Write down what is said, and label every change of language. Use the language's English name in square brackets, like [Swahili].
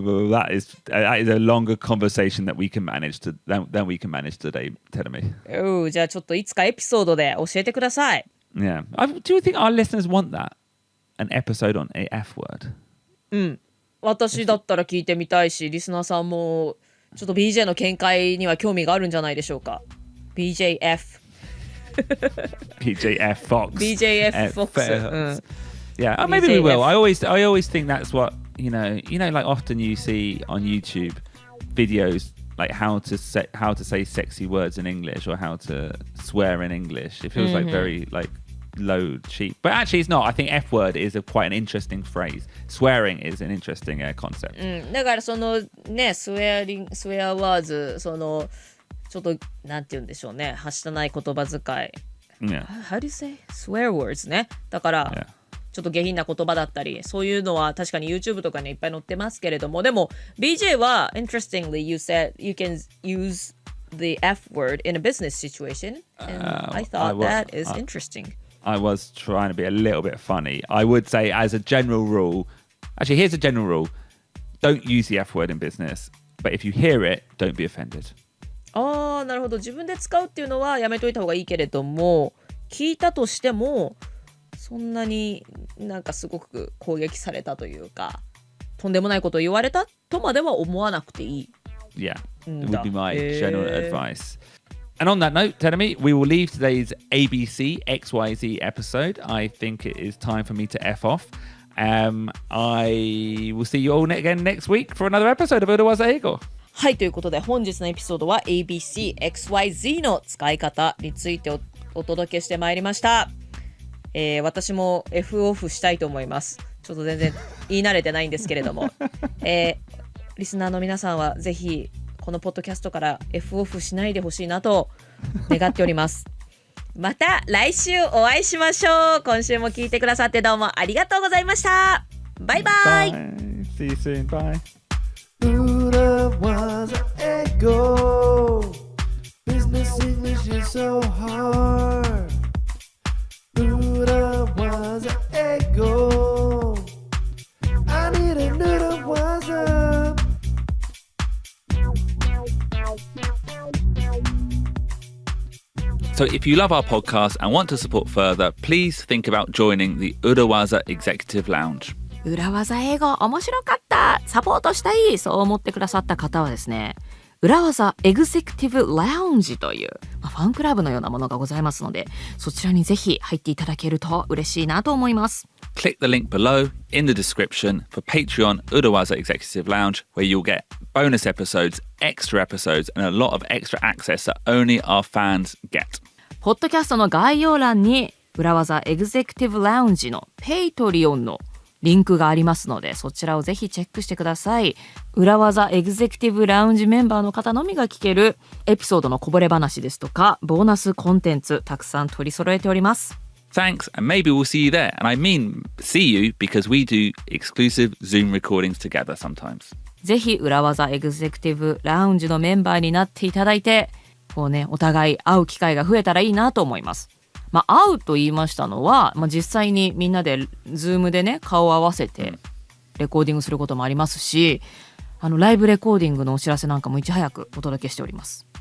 [English] ？That is a longer conversation that we can manage than we can manage today. Tell me. [Japanese] じゃあちょっといつかエピソードで教えてください。 [English] Yeah. Do you think our listeners want that? An episode on a F word? [Japanese] 私だったら聞いてみたいし、リスナーさんもちょっと BJ の見解には興味があるんじゃないでしょうか。 [English] BJF BJF Fox. BJF Fox. Yeah, maybe we will. I always think that's what like often you see on YouTube videos like how to say sexy words in English or how to swear in English. It feels like very like low cheap, but actually it's not. I think F word is quite an interesting phrase. Swearing is an interesting concept. [Japanese] だからそのね、スウェアワーズ、そのちょっとなんて言うんでしょうね、はしたない言葉遣い。 [English] Yeah. How do you say swear words ね。 [Japanese] だから、ちょっと下品な言葉だったり、そういうのは確かに YouTube とかにいっぱい載ってますけれども、でも BJ は [English] interestingly you said you can use the F word in a business situation, and I thought that is interesting. I was trying to be a little bit funny. I would say as a general rule, actually here's a general rule, don't use the F word in business, but if you hear it, don't be offended. [Japanese] なるほど。自分で使うっていうのはやめといた方がいいけれども、聞いたとしてもそんなになんかすごく攻撃されたというか、とんでもないことを言われたとまでは思わなくていい。 [English] Yeah, it would be my general advice. And on that note, Teremi, we will leave today's ABC XYZ episode. I think it is time for me to F off. I will see you all again next week for another episode of 裏技英語。 [Japanese] はい、ということで本日のエピソードは ABC XYZ の使い方について お届けしてまいりました。私も F オフしたいと思います。ちょっと全然言い慣れてないんですけれども、リスナーの皆さんはぜひこのポッドキャストから F オフしないでほしいなと願っております。また来週お会いしましょう。今週も聞いてくださってどうもありがとうございました。バイバイ。 [English] See you soon. Bye. 裏技英語 Business English is so hard 裏技英語 I need a 裏技 So if you love our podcast and want to support further, please think about joining the Urawaza Executive Lounge. [Japanese] 裏技英語面白かった、サポートしたい、そう思ってくださった方はですね、裏技エグゼクティブラウンジという、ファンクラブのようなものがございますので、そちらにぜひ入っていただけると嬉しいなと思います。 [English] Click the link below in the description for Patreon Urawaza Executive Lounge, where you'll get bonus episodes, extra episodes, and a lot of extra access that only our fans get. [Japanese] ポッドキャストの概要欄に裏技エグゼクティブラウンジの Patreon のリンクがありますので、そちらをぜひチェックしてください。裏技エグゼクティブラウンジメンバーの方のみが聞けるエピソードのこぼれ話ですとか、ボーナスコンテンツたくさん取り揃えております。 [English] Thanks, and maybe we'll see you there. And I mean see you because we do exclusive Zoom recordings together sometimes. [Japanese] ぜひ裏技エグゼクティブラウンジのメンバーになっていただいて、こうね、お互い会う機会が増えたらいいなと思います。会うと言いましたのは、実際にみんなで Zoom でね、顔を合わせてレコーディングすることもありますし、ライブレコーディングのお知らせなんかもいち早くお届けしております。